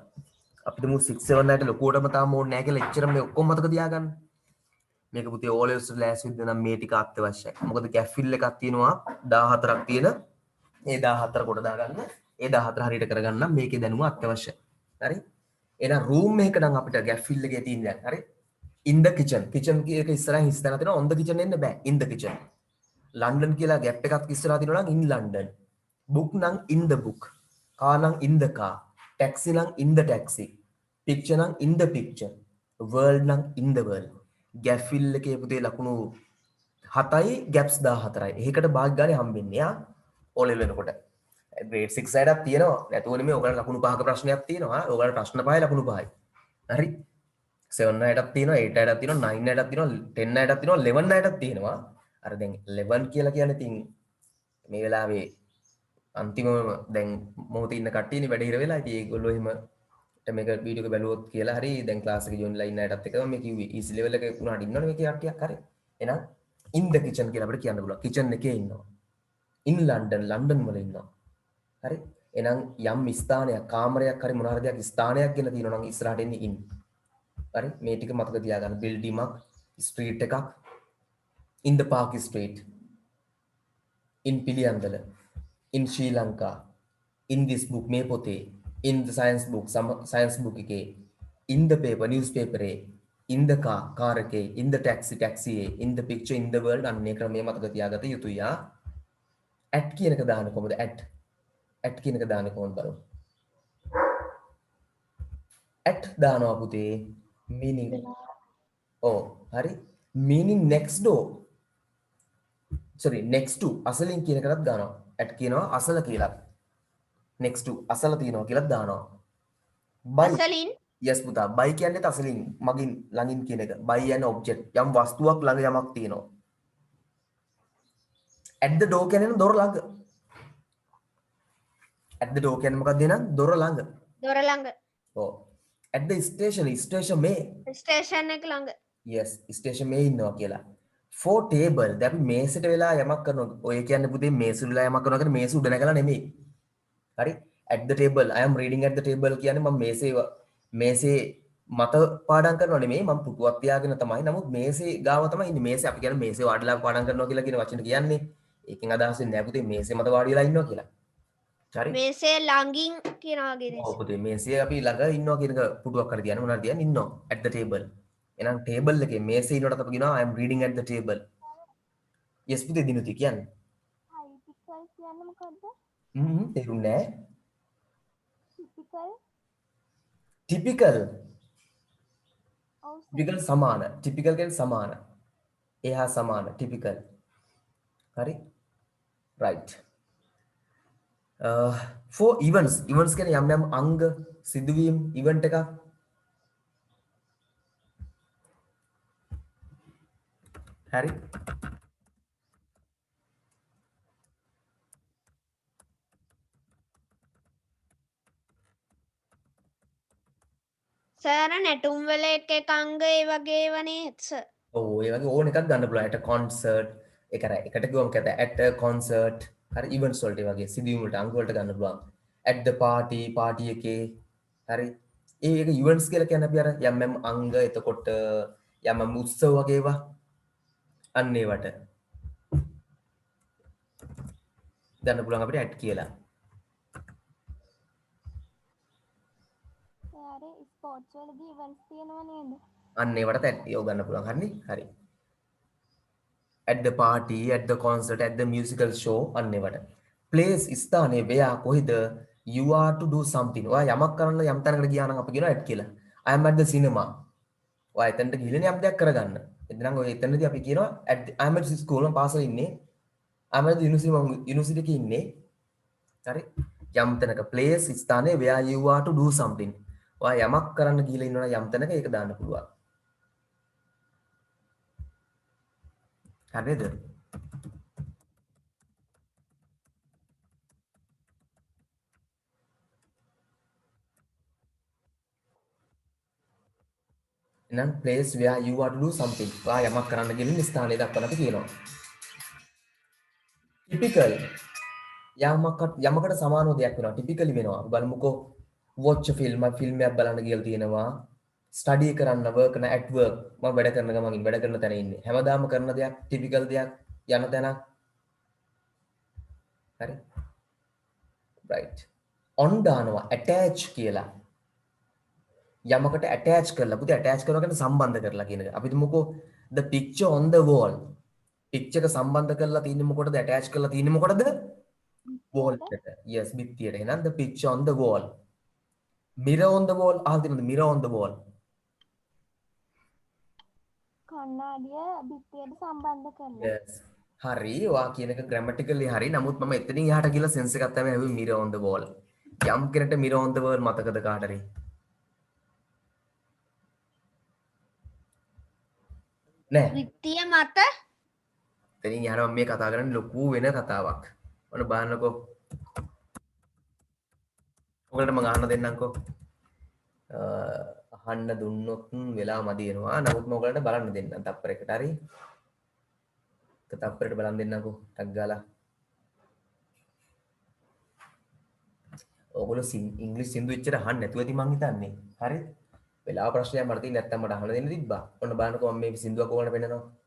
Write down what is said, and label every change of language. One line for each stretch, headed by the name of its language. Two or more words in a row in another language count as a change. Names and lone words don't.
Sinhala: අපිට මු 6 7 9ට ලොකුවටම තාම ඕනේ නැහැ කියලා එච්චර මේ ඔක්කොම මතක තියාගන්න. මේක පුතේ O levels ලෑස් විද්ද නම් මේ ටික අත්‍යවශ්‍යයි. මොකද ගැප් ෆිල් එකක් තියෙනවා 14ක් තියෙන. ඒ 14 කොට දාගන්න. ඒ 14 හරියට කරගන්න නම් මේකේ දැනුම අත්‍යවශ්‍යයි. හරි? එහෙනම් රූම් එකක නම් අපිට ගැප් ෆිල් එකේ තියෙන දැන් හරි?
English: in the kitchen.
Sinhala: kitchen එක ඉස්සරහින් හිස් තැන තියෙනවා
English: on the kitchen
Sinhala: එන්න බෑ.
English: in the kitchen.
Sinhala: ලන්ඩන් කියලා ගැප් එකක් ඉස්සරහා තියෙනවා නම්
English: in London. book නම් in the book. car නම් in the car. taxi නම් in the taxi. picture නම් in the picture. world නම් in the world.
Sinhala: ගැප් ෆිල් එකේ පුතේ ලකුණු 7යි ගැප්ස් 14යි. ඒකට භාග ගානේ හම්බෙන්නේ ආ O level වෙනකොට. grade 6 අයටත් තියෙනවා. නැතුව නෙමෙයි ඔයගලට ලකුණු 5ක ප්‍රශ්නයක් තියෙනවා. ඔයගලට ප්‍රශ්න 5යි ලකුණු 5යි. හරි? 7 අයටත් තියෙනවා 8 අයටත් තියෙනවා 9 අයටත් තියෙනවා 10 අයටත් තියෙනවා 11 අයටත් තියෙනවා අර දැන් 11 කියලා කියන්නේ ඉතින් මේ වෙලාවේ අන්තිමම දැන් මොහොතේ ඉන්න කට්ටියනේ වැඩ හිර වෙලා ඉතින් ඒගොල්ලෝ එහෙම මේක වීඩියෝ එක බැලුවොත් කියලා හරි දැන් ක්ලාස් එක ජොයින් ලා ඉන්න අයටත් එක මේ කිව්වේ ඊසි ලෙවල් එක උනාට ඉන්නවනේ මේකේ කට්ටියක් හරි එහෙනම්
English: in the kitchen
Sinhala: කියලා අපිට කියන්න පුළුවන් kitchen එකේ ඉන්නවා
English: in London
Sinhala: වල ඉන්නවා හරි එහෙනම් යම් ස්ථානයක් කාමරයක් හරි මොන හරි දෙයක් ස්ථානයක් ගැන තියෙනවා නම් ඉස්සරහට එන්නේ in හරි මේ ටික මතක තියාගන්න බිල්ඩින් එකක් ස්ට්‍රීට් එකක්
English: in the park street in පිළියන්දල in Sri Lanka in this book
Sinhala: මේ පොතේ
English: in the science book එකේ in the paper newspaper එකේ in the car එකේ in the taxi එකේ in the picture in the world
Sinhala: අන්නේ ක්‍රමයේ මතක තියාගත යුතුයි at කියන එක දාන්න කොහොමද at කියන එක දාන්න කොහොමද බලමු at දානවා පුතේ meaning hari
English: meaning next to
Sinhala: අසලින් කියන එකකට දානවා at කියනවා අසල කියලා
English: next to
Sinhala: අසල තියනවා කියලා දානවා by අසලින් yes පුතා by කියන්නේ තසලින් මගින් ළඟින් කියන එක by යන object යම් වස්තුවක් ළඟ යමක් තියෙනවා
English: at the door
Sinhala: කියන්නේ දොර ළඟ
English: at the door
Sinhala: කියන්නේ මොකක්ද එහෙනම් දොර ළඟ දොර ළඟ ඔව්
English: at the station
Sinhala: මේ ස්ටේෂන් එක ළඟ yes station මේ ඉන්නවා කියලා
English: for table
Sinhala: දැන් අපි මේසෙට වෙලා යමක් කරනවා ඔය කියන්නේ පුතේ මේසෙට වෙලා යමක් කරනවා කියන්නේ මේස උඩ නැගලා නෙමෙයි හරි
English: at the table I am reading at the table
Sinhala: කියන්නේ මම මේසේ මත පාඩම් කරනවා නෙමෙයි මම පුටුවක් තියාගෙන තමයි නමුත් මේසේ ගාව තමයි ඉන්නේ මේසේ අපි කියන්නේ මේසේ වාඩිලා පාඩම් කරනවා කියලා කියන වචන කියන්නේ ඒකෙන් අදහස් වෙන්නේ නැහැ පුතේ මේසේ මත වාඩි වෙලා ඉන්නවා කියලා හරි මේසේ ළඟින් කියනවා ඔව් වගේ පුතේ මේසේ අපි ළඟ ඉන්නවා කියන එක පුටුවක් හරි තියන්න මොනවද තියන්නේ ඉන්නවා
English: at the table
Sinhala: එහෙනම් table එකේ මේසේ ඉන්නකොට අපි කියනවා
English: I am reading at the table yes
Sinhala: පුතේ දිනුති කියන්නේ හයිටිකල් කියන්නේ මොකද්ද? තේරුන්නේ නැහැ ටිපිකල් typical ඔව් typical සමාන typical කියන්නේ සමාන එහා සමාන typical හරි
English: right for events
Sinhala: කියන්නේ යම් යම් අංග සිදුවීම් event එකක් හරි සර් නැටුම් වල එක එක අංග ඒ වගේ වනේ සර් ඔව් ඒ වගේ ඕන එකක් ගන්න පුළුවන්
English: at a concert
Sinhala: ඒක අර එකට කිව්වම කැත
English: at a concert
Sinhala: හරි events වලට ඒ වගේ සිදුවීම් වලට අංග වලට ගන්න පුළුවන්
English: at the party
Sinhala: එකේ හරි ඒක events කියලා කියන්නේ අපි අර යම් යම් අංග එතකොට යම් යම් උත්සව වගේ ඒවා අන්න ඒවට ගන්න පුළුවන් අපිට at කියලා එයාරේ ස්පෝර්ට්ස් වලදී ඉවෙන්ට්ස් තියෙනවා නේද? අන්න ඒවට at යොව ගන්න පුළුවන් හරිනේ හරි
English: at the party at the concert at the musical show
Sinhala: අන්න ඒවට place ස්ථානයේ වේයා කොහෙද
English: you are to do something
Sinhala: ඔයා යමක් කරන්න යම් තැනකට ගියා නම් අපි කියනවා at කියලා
English: I am at the cinema
Sinhala: ඔයා එතනට ගිහලා යම් දෙයක් කරගන්න එතනම් ඔය එතනදී අපි කියනවා
English: I am at school
Sinhala: මම පාසල ඉන්නේ
English: I am at the university
Sinhala: එකේ ඉන්නේ හරි යම් තැනක place ස්ථානයේ
English: where you are to do something
Sinhala: ඔයා යමක් කරන්න ගිහලා ඉන්නවනම් යම් තැනක ඒක දාන්න පුළුවන් හරිද එහෙනම්
English: place where you are to do something
Sinhala: ඔයා යමක් කරන්න ගිහලා ස්ථානය දක්වන්න අපි කියනවා typical යමකට සමානව දෙයක් වෙනවා typically වෙනවා අපි බලමුකෝ
English: watch a film
Sinhala: එකක් බලන්න කියලා තියෙනවා study කරන්න work කරන
English: at work
Sinhala: මම වැඩ කරන ගමන් වැඩ කරන තැන ඉන්නේ හැමදාම කරන දෙයක් typical දෙයක් යන තැන හරි
English: right on
Sinhala: දානවා attach කියලා යමකට attach කරලා පුතේ attach කරනවා කියන්නේ සම්බන්ධ කරලා කියන එක අපි තුමුකෝ
English: the picture on the wall
Sinhala: picture එක සම්බන්ධ කරලා තියෙන්නේ මොකටද attach කරලා තියෙන්නේ මොකටද wall එකට yes බිත්තියට එහෙනම්
English: the picture on the wall mirror on the wall
Sinhala: අහලා තියෙනවද
English: mirror on the wall
Sinhala: කණ්ණාඩිය බිත්තියට සම්බන්ධ කරලා. yes හරි ඔයා කියන එක grammatically හරි නමුත් මම එතනින් එහාට ගිහලා sense එකක් තමයි හැවි
English: mirror on the wall
Sinhala: යම් කෙනෙක්ට
English: mirror on the wall
Sinhala: මතකද කාට හරි නෑ විත්තිය මත එතනින් එහාට මම මේ කතා කරන්නේ ලොකු වෙන කතාවක් ඔන්න බලන්නකෝ ඔයගලට මම අහන්න දෙන්නම්කෝ අහන්න දුන්නොත් වෙලා මදි වෙනවා නමුත් මම ඔයගලට බලන්න දෙන්නම් තප්පරයකට හරි තප්පරයකට බලන් දෙන්නම්කෝ ටක් ගාලා ඔයගොල්ලෝ ඉංග්‍රීසි සින්දු එච්චර අහන්න නැතුව ඇති මං හිතන්නේ හරි වෙලාව ප්‍රශ්නයක් මට තියෙන නැත්තම් මට අහන්න දෙන්න තිබ්බා ඔන්න බලන්නකෝ මම මේ සින්දුවක් ඔයගලට පෙන්නනවා